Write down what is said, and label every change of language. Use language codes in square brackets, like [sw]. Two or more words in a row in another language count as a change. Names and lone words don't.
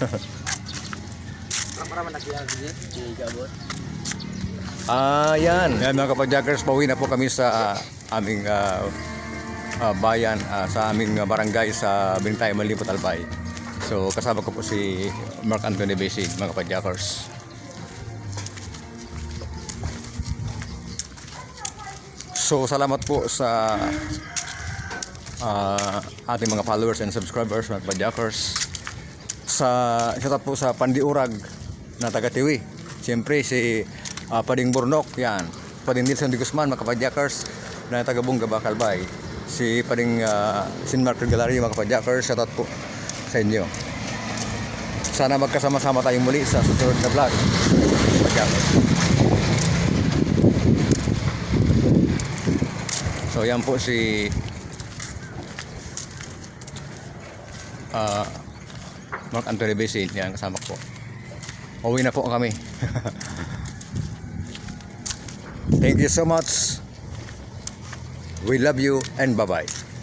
[tl] Yan mga kapadjakers, pauwi na po kami sa aming bayan, sa aming barangay sa Bintay, Malilipot Albay. So, kasama ko po si Mark Anthony Besin mga kapadjakers. So, salamat po sa ating mga [en] followers and subscribers [tl] mga kapadjakers. Shoutout po sa Pandiurag na taga Tiwi. Siyempre si Pading Burnok, yan. Pading Nilson de Guzman mga kapadjakers na taga Bunga Bacalbay. Si Pading Sin Mark Galari mga kapadjakers, shoutout po sa inyo. Sana magkasama-sama tayong muli sa susunod na vlog kapadjakers. So yan po si Mark Anthony Besin, yan kasama ko. Uwi na po kami. [en] Thank you so much. We love you and bye-bye.